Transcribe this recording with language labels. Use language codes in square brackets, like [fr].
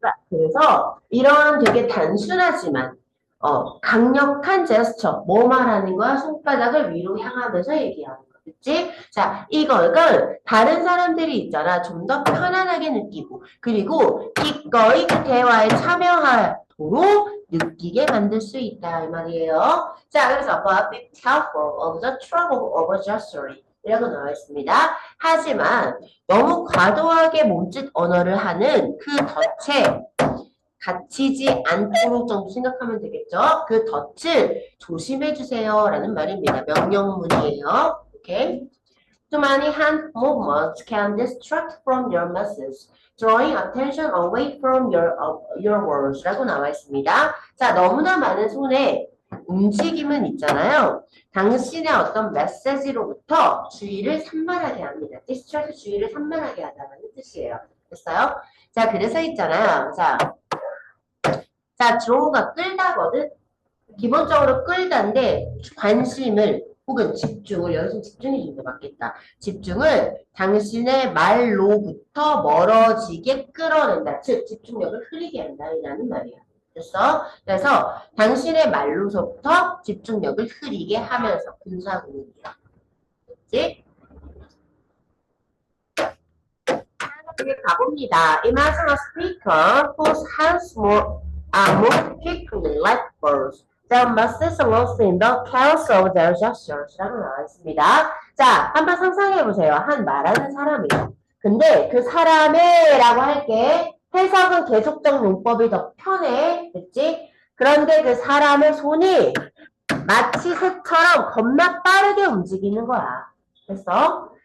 [ko] 그래서 이런 되게 단순하지만 강력한 제스처, 뭐 말하는 거야? 손바닥을 위로 향하면서 얘기하는 거. 그치? 자, 이걸 다른 사람들이 있잖아. 좀 더 편안하게 느끼고, 그리고 기꺼이 그 대화에 참여하도록 느끼게 만들 수 있다. 이 말이에요. 자, 그래서 [en] but be careful of the trouble of gesturing. [ko] 이라고 나와 있습니다. 하지만 너무 과도하게 몸짓 언어를 하는 그 덫에 갇히지 않도록 정도 생각하면 되겠죠. 그 덫을 조심해 주세요. 라는 말입니다. 명령문이에요. 오케이. [en] Too many hand movements can distract from your message, drawing attention away from your words. [ko] 라고 나와 있습니다. 자, 너무나 많은 손의 움직임은 있잖아요. 당신의 어떤 메시지로부터 주의를 산만하게 합니다. distract 주의를 산만하게 하다는 뜻이에요. 됐어요? 자, 그래서 있잖아요. 자, draw가 끌다거든? 기본적으로 끌다인데 관심을 혹은 집중을 여기서 집중해 주는 게 맞겠다. 집중을 당신의 말로부터 멀어지게 끌어낸다. 즉 집중력을 흐리게 한다라는 말이야. 됐어? 그래서 당신의 말로서부터 집중력을 흐리게 하면서 분사구문이야. 됐지? 이렇게 가봅니다. [en] Imagine a speaker whose hands move quickly like birds. Their message lost in the chaos of their gestures. [ko] 라고 나와 있습니다. 자, 한번 상상해보세요. 한 말하는 사람이에요. 근데 그 사람의 라고 할게. 해석은 계속적 용법이 더 편해. 됐지? 그런데 그 사람의 손이 마치 새처럼 겁나 빠르게 움직이는 거야. 됐어?